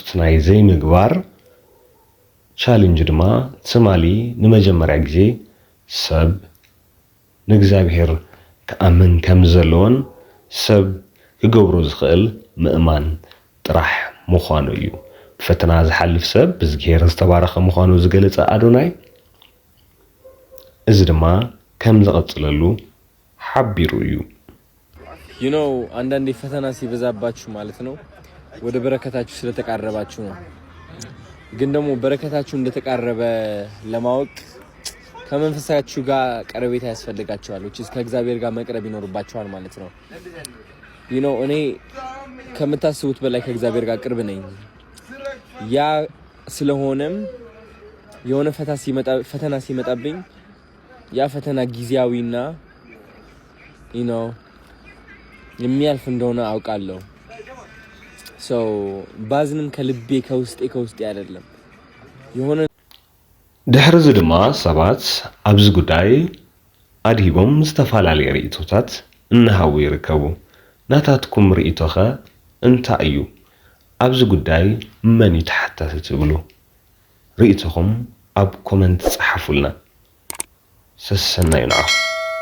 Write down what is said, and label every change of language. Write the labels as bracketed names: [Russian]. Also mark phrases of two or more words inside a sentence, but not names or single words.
[Tigrinya] ናይ ዘይምግባር ቻሌንጅ ድማ ትማሊ ንመጀመርያ ግዜ ሰብ ንእግዚአብሔር ከኣምን ከም ዘለዎን ሰብ ክገብሮ ዝኽእል ምእማን ጥራሕ ምዃኑ እዩ። ብፈተና ዝሓልፍ ሰብ ብዝጌር ዝተባረኸ ምዃኑ ዝገለጸ ኣዶናይ እዚ ድማ ከም ዝቐጽለሉ ሓቢሩ እዩ። [Amharic] አንዳንዴ ፈተና ሲበዛባችሁ ማለት ነው ወደ በረከታችሁ ስለተቃረባችሁ ነው። ግን ደግሞ በረከታችሁ እንደተቃረበ ለማወቅ ከመንፈሳችሁ ጋር ቀረቤታ ያስፈልጋችኋል። ከእግዚአብሔር ጋር መቅረብ ይኖርባችኋል ማለት ነው። እኔ ከምታስቡት በላይ ከእግዚአብሔር ጋር ቅርብ ነኝ። ያ ስለሆነም የሆነ ፈተና ሲመጣብኝ ያ ፈተና ጊዜያዊና የሚያልፍ እንደሆነ አውቃለሁ። ባዝንም ከልቤ ከውስጤ አይደለም የሆነ [Tigrinya] ድሕሪ እዚ ድማ ሰባት ኣብዚ ጉዳይ ኣድሂቦም ዝተፈላለዩ ርእቶታት እናሃቡ ይርከቡ። ናታትኩም ርእቶ ኸ እንታይ እዩ? ኣብዚ ጉዳይ መን ይተሓተት ትብሉ? ርእቶኹም ኣብ ኮመንት ጻሕፉልና። ሰሰናይ ንዓኹም።